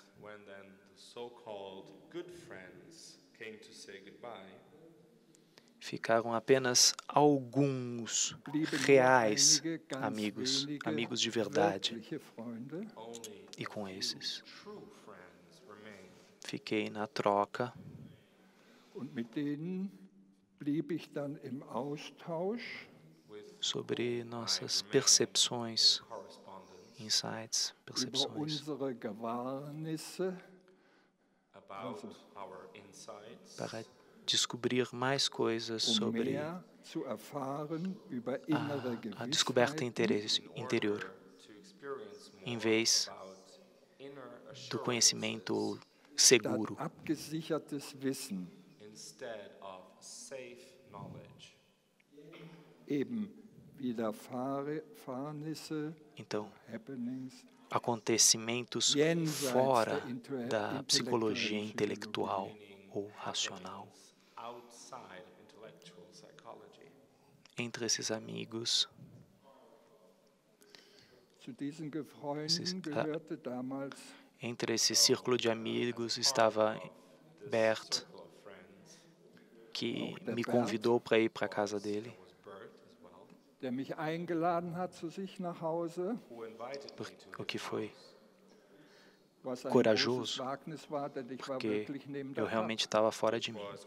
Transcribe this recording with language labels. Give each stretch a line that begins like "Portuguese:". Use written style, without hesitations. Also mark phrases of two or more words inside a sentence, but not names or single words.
English: When then the so-called good friends came to say goodbye,
Portuguese: ficaram apenas alguns
German: blieben nur
Portuguese: reais
German: einige ganz
Portuguese: amigos,
German: wenige
Portuguese: amigos de verdade.
German: wirkliche Freunde.
English: only
Portuguese: E com esses
English: true friends remained.
Portuguese: fiquei na troca
German: Und mit denen blieb ich dann im Austausch
English: With
Portuguese: sobre nossas percepções,
English: correspondence insights,
German: über
Portuguese: percepções
German: unsere Gewahrnisse,
English: about our insights,
Portuguese: para descobrir mais coisas sobre a descoberta interior, em vez do conhecimento seguro.
English: instead of safe knowledge.
Portuguese: Então, acontecimentos fora da psicologia intelectual ou racional.
English: Outside intellectual psychology.
Portuguese: Entre esses amigos, entre esse círculo de amigos estava Bert, que me convidou para ir para a casa dele, o que foi corajoso, porque eu realmente estava fora de mim.